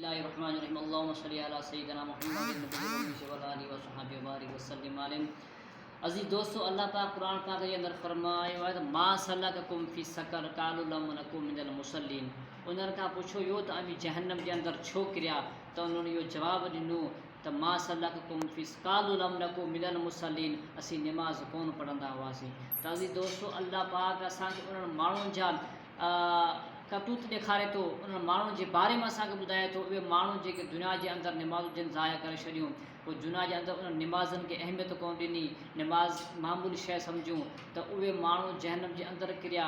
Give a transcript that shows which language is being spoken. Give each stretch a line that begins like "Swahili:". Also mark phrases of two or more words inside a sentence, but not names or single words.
Arabic: بسم الله الرحمن الرحيم اللهم صل على سيدنا محمد النبي وآله وصحبه وبارك وسلم عليه.
Sindhi: अज़ीज़ दोस्तों, अल्लाह पाक कुरान पाक के अंदर फरमायो है
Arabic: ما سلككم في سقر قالوا لم نك من المصلين.
Sindhi: उन्हनि खां पुछो यो त अमी जहन्नम जे अंदर छो किरिया, त उन्होंने यो जवाब ॾिनो त
Arabic: ما سلككم في قالوا لم نك من المصلين,
Sindhi: असी नमाज़ कोन पढ़ंदा हुआसीं। त अज़ीज़ दोस्तों, अल्लाह पाक असांखे उन्हनि माण्हुनि जा करतूत ॾेखारे थो, उन्हनि माण्हुनि जे बारे में असांखे ॿुधाए थो। उहे माण्हू जेके दुनिया जे अंदरि निमाज़ूं जिन ज़ाया करे छॾियूं, पोइ दुनिया जे अंदरि उन्हनि निमाज़नि खे अहमियत कोन ॾिनी, निमाज़ मामूली शइ सम्झूं, त उहे माण्हू जहन्नम जे अंदरि किरिया।